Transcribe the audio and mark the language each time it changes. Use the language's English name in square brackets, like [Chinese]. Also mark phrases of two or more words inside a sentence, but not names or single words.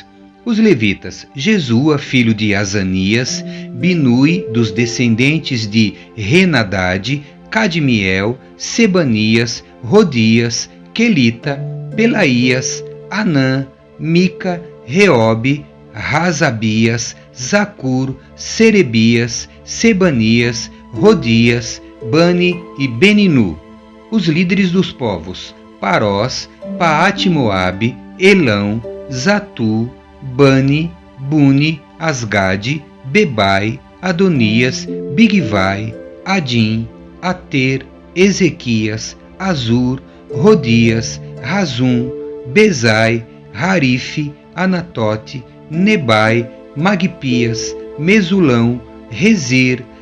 [Portuguese] Os levitas, Jesua, filho de Azanias, Binui, dos descendentes de Henadade, Cadmiel, Sebanias, Rodias, Quelita, Pelaías, Anã, Mica, Reobe, Razabias, Zacur, Serebias, Sebanias, Rodias, Bani e Beninu. Os líderes dos povos, Parós, Paate-Moabe, Elão, Zatu, Bani, Buni, Asgade, Bebai, Adonias, Bigvai, Adim, Ater, Ezequias, Azur, Rodias, Razum, Bezai, Harife, Anatote, Nebai, Magpias, Mesulão, Rezir,